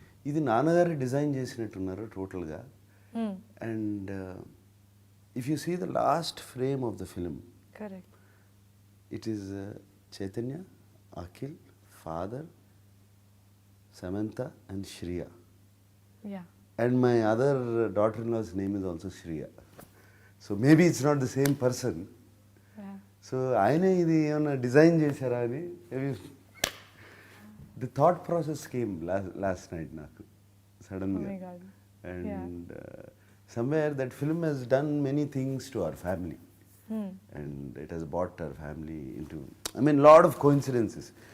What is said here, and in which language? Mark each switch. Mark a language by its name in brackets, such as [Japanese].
[Telugu] ఇది నాన్నగారు డిజైన్ చేసినట్టున్నారు టోటల్గా. [English] And if you see the last frame of the film correct it is Chaitanya, Akhil, father, Samantha and Shriya. Yeah And my other daughter-in-law's name is also Shriya. So maybe it's not the same person. [Telugu] So ఆయనే ఇది ఏమన్నా design చేశారా అని [English] the thought process came last night [Telugu] నాకు సడన్గా. [English] Oh my God. And somewhere that film he's done many things to our family and it he's brought our family into I mean lot of coincidences.